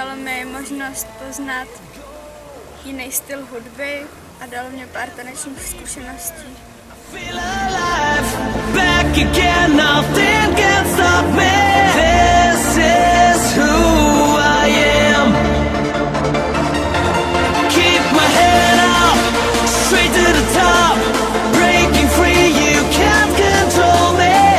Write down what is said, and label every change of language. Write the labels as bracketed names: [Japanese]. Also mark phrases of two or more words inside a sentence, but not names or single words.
[Czech] mi možnost poznat jiný styl hudby a dalo mě pár tanečních zkušeností. [English] Feel alive, back again, nothing can stop me. This is who I am. Keep my head up, straight to the top. Breaking free, you can't control me.